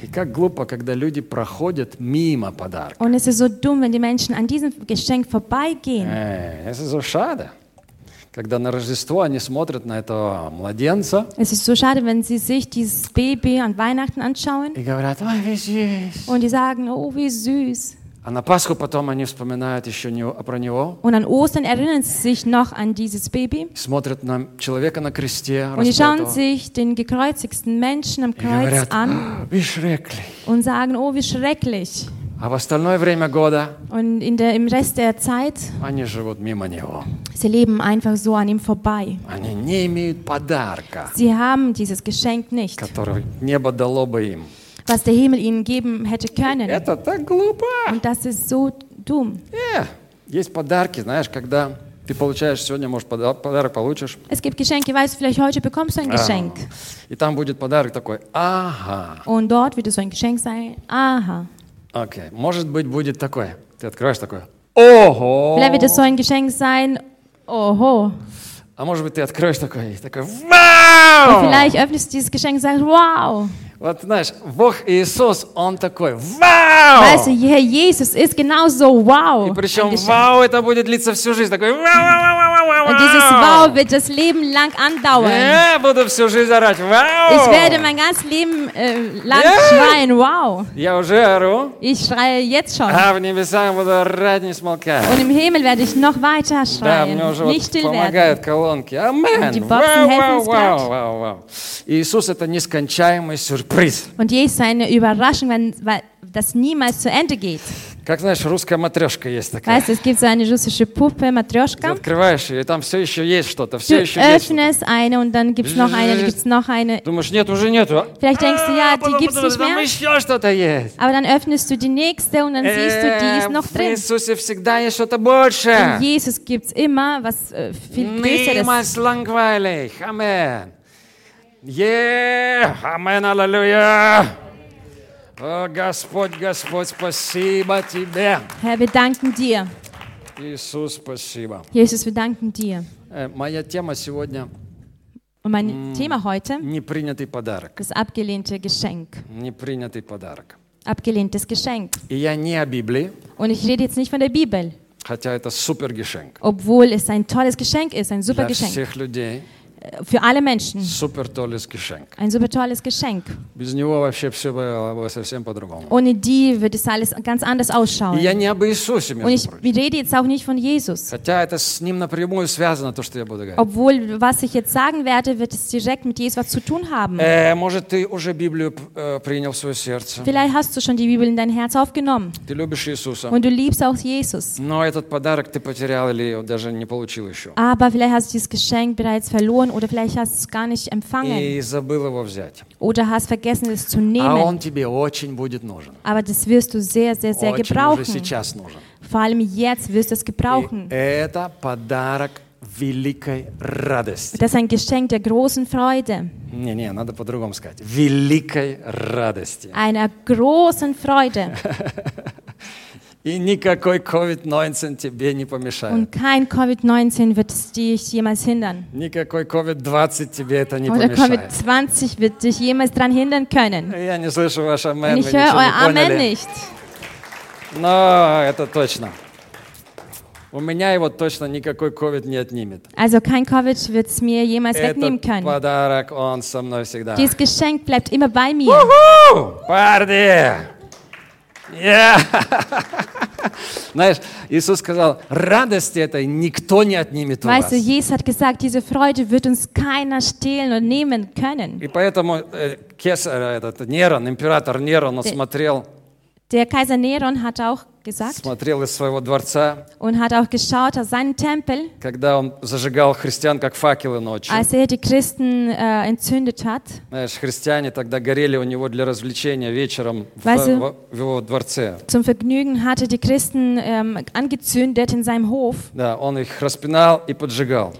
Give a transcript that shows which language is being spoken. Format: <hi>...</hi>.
<ru>И как глупо, когда люди проходят мимо подарка.</ru> <de>Und es ist so dumm, wenn die Menschen an diesem Geschenk vorbeigehen. Es ist so schade.</de> <ru>Когда на Рождество они смотрят на этого младенца.</ru> <de>Es ist so schade, wenn sie sich dieses Baby an Weihnachten anschauen.</de> <ru>И говорят, ой,</ru> <de>wie süß. Und die sagen, oh, wie süß.</de> <ru>А на Пасху потом они вспоминают еще не, про него.</ru> <de>Und an Ostern erinnern sie sich noch an dieses Baby.</de> <ru>Смотрят на человека на кресте.</ru> <de>Und sie schauen sich den gekreuzigten Menschen am Kreuz an. Wie schrecklich. Und sagen, oh, wie schrecklich.</de> <ru>А в остальное время года</ru> <de>und in der, im Rest der Zeit,</de> <ru>они живут мимо него.</ru> <de>Sie leben einfach so an ihm vorbei.</de> <ru>Они не имеют подарка,</ru> <de>sie haben dieses Geschenk nicht,</de> <ru>которое небо дало бы им.</ru> <de>Was der Himmel ihnen geben hätte können.</de> <ru>Это так глупо.</ru> <de>Und das ist so dumm. Yeah.</de> <ru>Есть подарки, знаешь, когда ты получаешь сегодня, может, подарок получишь.</ru> <de>Es gibt Geschenke, weißt, vielleicht heute bekommst du ein Geschenk.</de> <ru>И там будет подарок такой, ага.</ru> <de>Und dort wird so ein Geschenk sein, ага.</de> <ru>Окей, okay. Может быть, будет такое. Ты открываешь такое, ого.</ru> <de>Vielleicht wird so ein Geschenk sein, ого.</de> <ru>А может быть, ты откроешь такое, и такое, вау.</ru> <de>Und vielleicht öffnest du dieses Geschenk und sagst, wow.</de> <ru>Вот знаешь, Бог Иисус, Он такой, вау!</ru> <de>Weißt du, yeah, Jesus is genau so, wow!</de> <ru>И причем, вау, это будет длиться всю жизнь, такой, вау, вау, вау, вау, вау!</ru> <de>Und dieses wow wird das Leben lang andauern.</de> <ru>Я буду всю жизнь орать, вау!</ru> <de>Ich werde mein ganz Leben lang schreien, wow!</de> <ru>Я уже ору.</ru> <de>Ich schreie jetzt schon.</de> <ru>А в небесах буду орать, не смолкать.</ru> <de>Und im Himmel werde ich noch weiter schreien, nicht still werden.</de> <ru>Да, мне уже помогают колонки, амэн!</ru> <de>Und die Boxen helfen es grad.</de> <ru>Вау, вау, вау, вау. Иисус — это нескончаемый сюрприз.</ru> <de>Und Jesus ist eine Überraschung, wenn das niemals zu Ende geht.</de> <ru>Как, знаешь, русская матрешка есть такая.</ru> <de>Weißt, es gibt so eine russische Puppe, Matrioschka.</de> <ru>Ты открываешь ее, и там все еще есть что-то.</ru> <de>Du öffnest eine, und dann gibt's noch eine, dann gibt's noch eine.</de> <ru>Думаешь, нет, уже нету.</ru> <de>Vielleicht denkst du, ja, die gibt's nicht mehr.</de> <ru>Там еще что-то есть.</ru> <de>Aber dann öffnest du die nächste, und dann siehst du, die ist noch drin.</de> <ru>В Иисусе всегда есть что-то больше.</ru> <de>In Jesus gibt's immer was viel größeres. Niemals langweilig. Amen. Yeah! Amen, Alleluia!</de> <ru>О, Господь, Господь, спасибо тебе!</ru> <de>Herr, wir danken dir.</de> <ru>Иисус, спасибо.</ru> <de>Jesus, wir danken dir.</de> <ru>Моя тема сегодня...</ru> <de>Und mein Thema heute...</de> <ru>Непринятый подарок.</ru> <de>Das abgelehnte Geschenk.</de> <ru>Непринятый подарок.</ru> <de>Abgelehntes Geschenk.</de> <ru>И я не о Библии.</ru> <de>Und ich rede jetzt nicht von der Bibel.</de> <ru>Хотя это супер Geschenk.</ru> <de>Obwohl es ein tolles Geschenk ist, ein super Geschenk.</de> <ru>Для всех людей...</ru> <de>Für alle Menschen. Super tolles Geschenk. Ein super tolles Geschenk.</de> <ru>Без него вообще все было совсем по-другому.</ru> <de>Ohne die würde es alles ganz anders ausschauen.</de> <ru>Я не об Иисусе.</ru> <de>Und ich rede jetzt auch nicht von Jesus.</de> <ru>Хотя это с ним напрямую связано, то, что я буду говорить.</ru> <de>Obwohl, was ich jetzt sagen werde, wird es direkt mit Jesus was zu tun haben.</de> <ru>Может, ты уже Библию принял в свое сердце.</ru> <de>Vielleicht hast du schon die Bibel in dein Herz aufgenommen.</de> <ru>Ты любишь Иисуса.</ru> <de>Und du liebst auch Jesus.</de> <ru>Но этот подарок ты потерял или даже не получил еще.</ru> <de>Aber vielleicht hast du dieses Geschenk bereits verloren. Oder vielleicht hast du es gar nicht empfangen.</de> <ru>И забыл его взять.</ru> <de>Oder hast vergessen, es zu nehmen.</de> <ru>А он тебе очень будет нужен.</ru> <de>Aber das wirst du sehr, sehr, sehr</de> <ru>очень</ru> <de>gebrauchen.</de> <ru>Уже сейчас нужен.</ru> <de>Vor allem jetzt wirst du es gebrauchen.</de> <ru>И это подарок великой радости.</ru> <de>Das ist ein Geschenk der großen Freude.</de> <ru>Не, надо по-другому сказать. Великой радости.</ru> <de>Einer großen Freude.</de> <ru>И никакой COVID-19 тебе не помешает.</ru> <de>Und kein COVID-19 wird dich jemals hindern.</de> <ru>Никакой COVID-20 тебе это не</ru> <de>Oder</de> <ru>помешает.</ru> <de>COVID-20 wird dich jemals dran hindern können.</de> <ru>Я не слышу ваш амен.</ru> <de>Und ich höre euer Amen nicht.</de> <ru>Но это точно. У меня его точно никакой COVID не отнимет.</ru> <de>Also kein COVID wird es mir jemals wegnehmen können.</de> <ru>Этот подарок, он со мной всегда.</ru> <de>Dieses Geschenk bleibt immer bei mir.</de> <ru>Uh-huh! Парни! Yeah. Знаешь, Иисус сказал, радости этой никто не отнимет у</ru> <de>weißt Du, Jesus hat gesagt, diese Freude wird uns keiner stehlen und nehmen können.</de> <ru>И поэтому Кесарь, этот Нерон, император Нерон, он смотрел.</ru> <de>Der Kaiser Neron hat auch gesagt.</de> <ru>Смотрел из своего дворца.</ru> <de>Und hat auch geschaut aus seinem Tempel.</de> <ru>Когда он зажигал христиан как факелы ночью.</ru> <de>Als die Christen entzündet hat.</de> <ru>Знаешь, христиане тогда горели у него для развлечения вечером в его дворце.</ru> <de>Zum Vergnügen hatte die Christen angezündet in seinem Hof.</de> <ru>Да, он их распинал и поджигал.</ru>